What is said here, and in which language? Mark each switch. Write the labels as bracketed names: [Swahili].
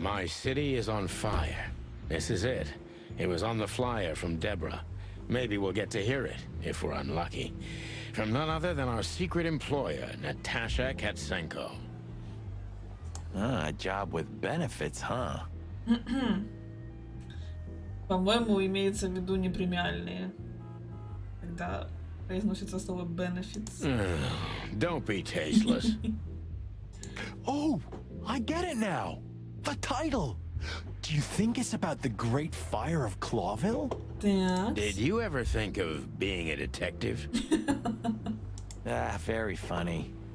[English] My city is on fire. This is it. It was on the flyer from Deborah. Maybe we'll get to hear it, if we're unlucky. From none other than our secret employer, Natasha Katsenko. Ah, a job with benefits, huh? [Russian] По-моему, имеется в виду непремиальные. Когда произносится слово benefits. [English] Don't be tasteless. Oh, I get it now. The title. Do you think it's about the Great Fire of Clawville? [Russian] Так. [English] Did you ever think of being a detective? Very funny.